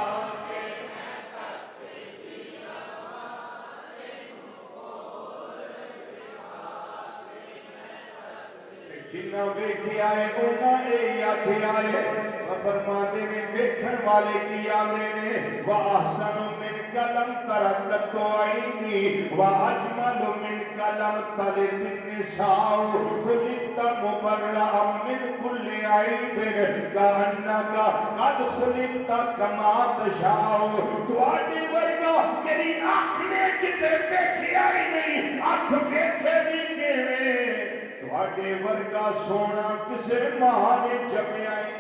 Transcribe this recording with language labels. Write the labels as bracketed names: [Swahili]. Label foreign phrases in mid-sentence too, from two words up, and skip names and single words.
[Punjabi] جنا ویکھیا ہے انا اے آکھیا ہے فرماندے نے ویکھن والے کی آندے نے [Arabic] وأحسن منك لم تر قط عيني وأجمل منك لم تلد النساء خلقت مبرأ من كل عيب كأنك قد خلقت كما تشاء [Punjabi] تواڈی ورگا میری اکھ نے کتے ویکھیا ای نہیں اکھ ویکھے وی کیویں تواڈے ورگا سونا کسے ماں نے جمیا